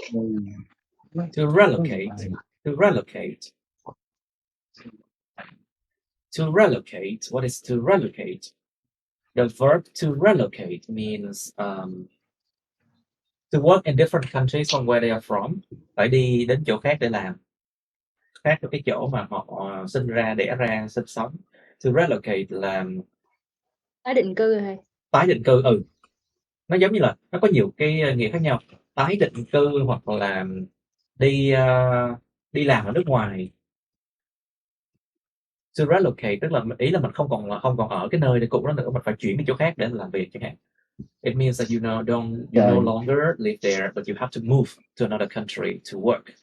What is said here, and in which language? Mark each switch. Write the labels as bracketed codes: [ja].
[en] To relocate. To relocate. To relocate. What is to relocate? The verb to relocate means to work in different countries from where they are from. [vi] Phải đi đến chỗ khác để làm. Khác với cái chỗ mà họ sinh ra, đẻ ra, sinh sống. To relocate là Tái định cư hay? tái định cư. Nó giống như là nó có nhiều cái nghĩa khác nhau. Tái định cư hoặc là đi làm ở nước ngoài. To relocate tức là ý là mình không còn ở cái nơi cũ đó nữa, mình phải chuyển đi chỗ khác để làm việc chẳng hạn. [en] It means that you no longer live there, but you have to move to another country to work.